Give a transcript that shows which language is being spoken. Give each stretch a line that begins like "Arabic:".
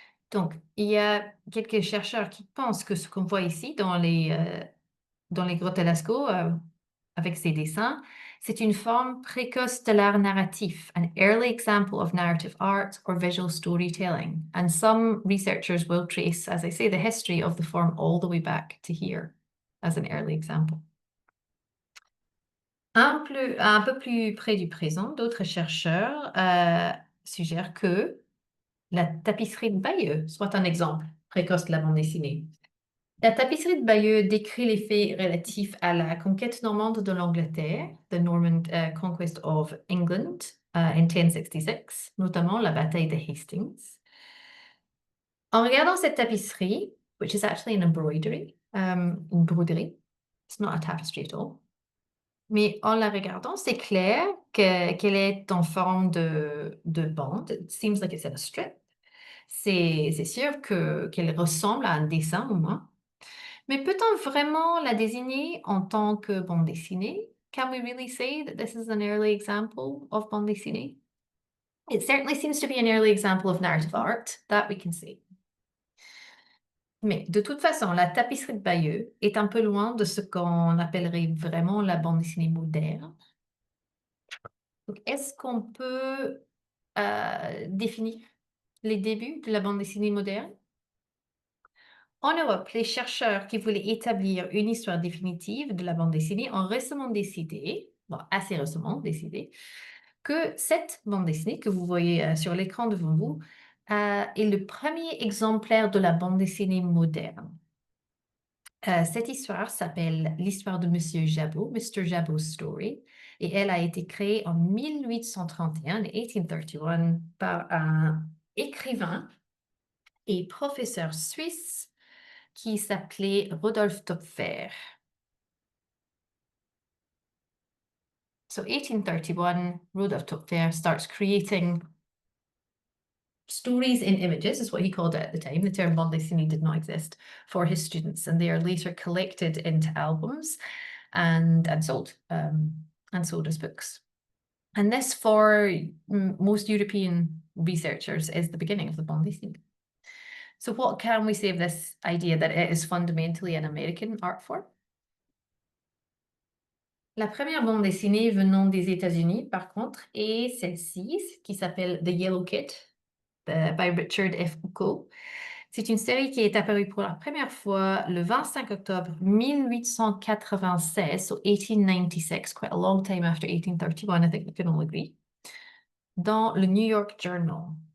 French: Donc, il y a quelques chercheurs qui pensent que ce qu'on voit ici dans les grottes à Lascaux, avec ces dessins, c'est une forme précoce de l'art narratif,
English: an early example of narrative art or visual storytelling. And some researchers will trace, as I say, the history of the form all the way back to here as an early example.
French: Un peu plus près du présent, d'autres chercheurs suggèrent que la tapisserie de Bayeux soit un exemple précoce de la bande dessinée. La tapisserie de Bayeux décrit les faits relatifs à la conquête normande de l'Angleterre,
English: the Norman Conquest of England in 1066,
French: notamment la bataille de Hastings. En regardant cette tapisserie,
English: which is actually an embroidery,
French: une broderie,
English: it's not a tapestry at all,
French: mais en la regardant, c'est clair qu'elle est en forme de bande.
English: It seems like it's in a strip.
French: C'est sûr qu'elle ressemble à un dessin au moins. Mais peut-on vraiment la désigner en tant que bande dessinée?
English: Can we really say that this is an early example of bande dessinée? It certainly seems to be an early example of narrative art, that we can see.
French: Mais de toute façon, la tapisserie de Bayeux est un peu loin de ce qu'on appellerait vraiment la bande dessinée moderne. Donc, est-ce qu'on peut définir les débuts de la bande dessinée moderne? En Europe, les chercheurs qui voulaient établir une histoire définitive de la bande dessinée ont récemment décidé, bon, assez récemment décidé, que cette bande dessinée que vous voyez sur l'écran devant vous est le premier exemplaire de la bande dessinée moderne. Cette histoire s'appelle l'histoire de Monsieur Jabot, Mr. Jabot's Story, et elle a été créée en 1831, 1831, par un écrivain et professeur suisse qui s'appelait Rodolphe Töpfer.
English: So 1831, Rodolphe Töpfer starts creating stories in images, is what he called it at the time. The term bande dessinée did not exist for his students, and they are later collected into albums and sold as books. And this, for most European researchers, is the beginning of the bande dessinée. So what can we say of this idea that it is fundamentally an American art form?
French: La première bande dessinée venant des États-Unis, par contre, est celle-ci, qui s'appelle The Yellow Kid, by Richard F. Foucault. C'est une série qui est apparue pour la première fois le 25 octobre 1896,
English: so 1896, quite a long time after 1831, I think we can all agree,
French: dans le New York Journal.